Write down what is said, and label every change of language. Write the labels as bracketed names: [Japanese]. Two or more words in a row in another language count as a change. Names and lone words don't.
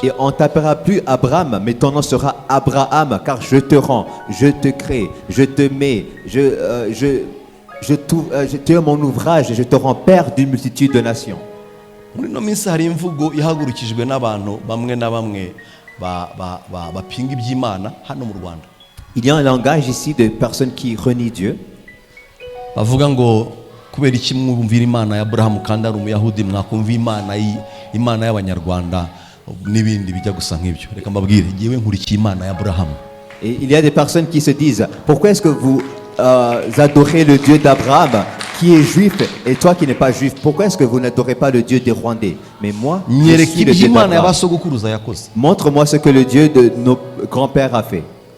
[French] Et on t'appellera plus Abraham, mais ton nom sera Abraham, car je te rends, je te crée, je te mets, tu es mon ouvrage et je te rends père d'une multitude de nations. [Kinyarwanda] Muri no minsi hari imvugo ihagurukijwe n'abantu bamwe na bamwe bapinga iby'Imana hano mu Rwanda. [French] Il y a un langage ici de personnes qui renient Dieu. [Kinyarwanda] Bavuga ngo kubera iki mwumvira Imana ya Abraham kandi ari umuyahudi mwakumva Imana y'abanyarwanda n'ibindi bijya gusa nk'ibyo. Reka mbabwire ngiye nkurikiye Imana ya Abraham. [French] Et il y a des personnes qui se disent pourquoi est-ce que vous adorez le Dieu d'Abraham qui est juif et toi qui n'es pas juif, pourquoi est-ce que vous n'adorez pas le Dieu des Rwandais? Mais moi, je suis le Dieu d'Abraham. Montre-moi ce que le Dieu de nos grands-pères a fait.